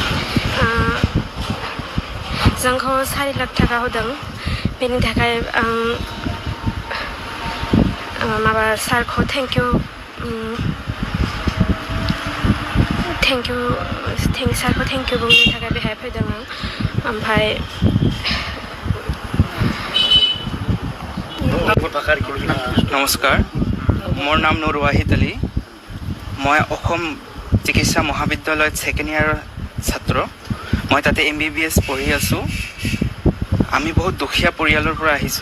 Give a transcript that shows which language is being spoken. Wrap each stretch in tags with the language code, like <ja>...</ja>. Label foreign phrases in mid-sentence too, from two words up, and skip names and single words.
<brx>जोंखौ 4 लाख थाखा होदों, बेनि थाखाय आं माबा सारखौ</brx> <en>thank you</en> <brx>बुंनो थाखाय बेहाय फैदों आं। ओमफ्राय</brx> <as>নমস্কাৰ, মোৰ নাম নুৰ ৱাহিদ আলী। মই অসম চিকিৎসা মহাবিদ্যালয়ত ছেকেণ্ড ইয়াৰৰ ছাত্ৰ। মই তাতে MBBS পঢ়ি আছোঁ। আমি বহুত দুখীয়া পৰিয়ালৰ পৰা আহিছোঁ।</as>